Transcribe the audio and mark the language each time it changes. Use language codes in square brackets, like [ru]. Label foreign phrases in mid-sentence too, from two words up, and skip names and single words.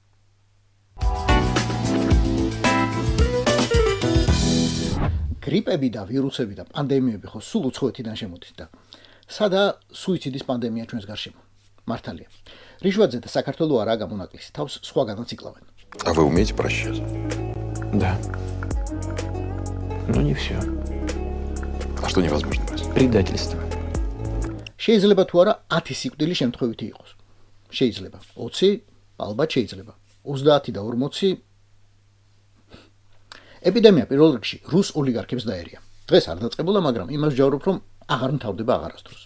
[ka] გრიპები და ვირუსები და პანდემიები ხო სულ უცხოეთიდან შემოდის და სადა სუიციდის პანდემია ჩვენს გარშემო. მართალია. რიშვაძე და საქართველო არა გამონაკლისი, თავს სხვაგანაც იკლავენ. [ru] А вы умеете прощать? Да. Ну не все. А что невозможно простить? Предательство. [ka] შეიძლება თუ არა 10 სიკვდილი შემთხვევითი იყოს. შეიძლება 20, ალბათ შეიძლება 30 და 40. ეპიდემია პირველ რიგში რუს ოლიგარქებს დაერია. დღეს არ დაწყებულა, მაგრამ იმას ჯავრობ, რომ აღარ მთავრდება აღარასდროს.